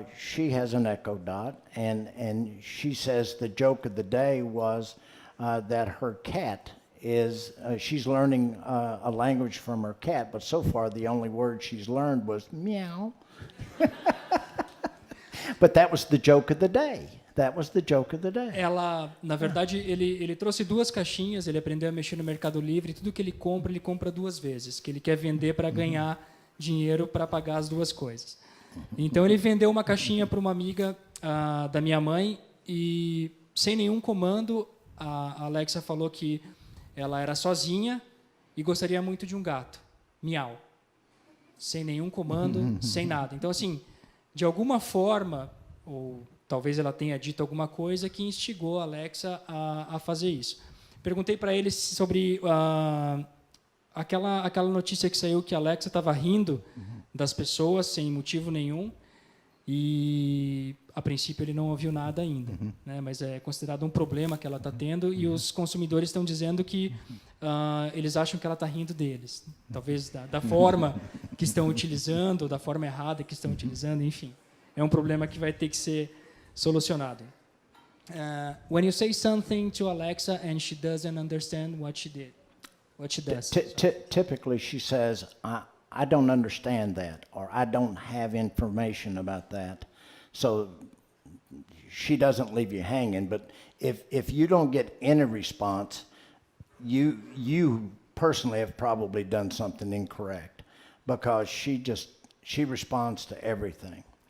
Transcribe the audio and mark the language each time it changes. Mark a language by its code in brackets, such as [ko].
[en] She has an Echo Dot, and she says the joke of the day was that her cat is she's learning a language from her cat, but so far the only word she's learned was meow. But that was the joke of the day. That was the joke of the day. [pt] Ela, na verdade, ele trouxe 2 caixinhas, ele aprendeu a mexer no Mercado Livre, e tudo que ele compra 2 vezes, que ele quer vender para ganhar dinheiro para pagar as 2 coisas. Então ele vendeu uma caixinha para uma amiga da minha mãe e sem nenhum comando a Alexa falou que ela era sozinha e gostaria muito de um gato, miau. Sem nenhum comando, sem nada. Então assim, de alguma forma, ou talvez ela tenha dito alguma coisa que instigou a Alexa a fazer isso. Perguntei para ele sobre aquela notícia que saiu que a Alexa estava rindo das pessoas sem motivo nenhum e, a princípio, ele não ouviu nada ainda. Né? Mas é considerado um problema que ela está tendo e os consumidores estão dizendo que eles acham que ela está rindo deles. Talvez da forma que estão utilizando, da forma errada que estão utilizando, enfim. É um problema que vai ter que ser solucionado. [en] When you say something to Alexa and she doesn't understand what she does. Typically, she says, I don't understand that, or I don't have information about that. So she doesn't leave you hanging. But if you don't get any response, you personally have probably done something incorrect, because she responds to everything.